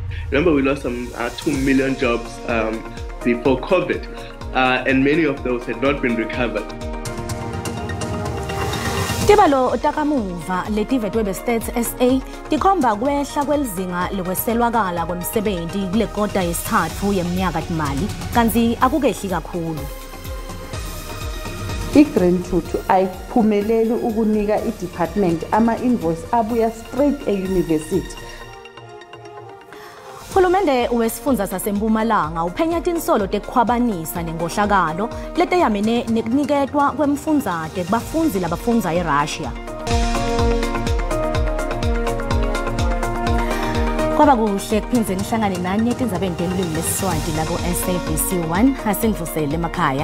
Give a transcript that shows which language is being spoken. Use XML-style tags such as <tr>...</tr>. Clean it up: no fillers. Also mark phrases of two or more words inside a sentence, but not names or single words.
<en>Remember, we lost some 2 million jobs before COVID, and many of those had not been recovered.</en> <ss>Tibalo takamuva letivetwe be-Stats SA tikhomba kwehla kwelizinga lokweselwakala kwemsebenti kule kota yesithathu yeminyakatimali kanti akukehli kakhulu. I-Green Tutu ayiphumeleli ukunika i-department ama-invoice abuya straight e-university. Uhulumende wesifundza sasempumalanga uphenya tinsolo tekukhwabanisa nengohlakalo leteyamene nekuniketwa kwemfundzate kubafundzi labafundza eRussia. Kwaba kuhle kuphindze nihlangane nani etindzabeni telulwimi lesiSwati la ku-SABC1 asindvusele emakhaya.</ss>